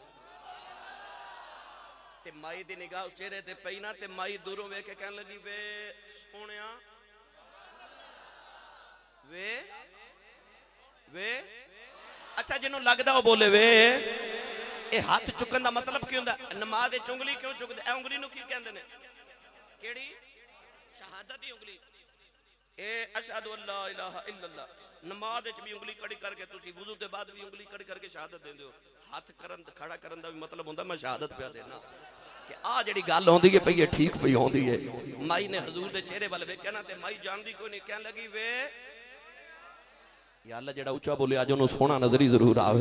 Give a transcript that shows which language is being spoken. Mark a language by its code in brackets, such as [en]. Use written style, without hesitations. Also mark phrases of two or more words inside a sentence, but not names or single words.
[pa] تے مائی دی نگاہ اس چہرے تے پئی نا تے مائی دوروں ویکھ کے کہن لگی وے سوہنیا وے وے اچھا جنہوں لگدا او بولے وے اے ہتھ چکن دا مطلب کی ہوندا نماز وچ انگلی کیوں چکدے اے انگلی نوں کی کہندے نے کیہڑی شہادت دی انگلی اے [ar] أشهد أن لا إله إلا الله. [pa] نماز وچ وی انگلی کھڑی کر کے تسی وضو دے بعد وی انگلی کھڑی کر کے شہادت دیندے ہو. ہتھ کرن کھڑا کرن دا وی مطلب ہوندا میں شہادت پیا دینا کہ آ جیہڑی گل ہوندی ہے پئی ٹھیک پئی ہوندی ہے. مائی نے حضور دے چہرے ول ویکھیا نا تے مائی جاندی کوئی نہیں کہن لگی وے [ar] يا الله [pa] جیہڑا اچا بولے اج اونہاں نے سوہنا نظری ضرور آوے.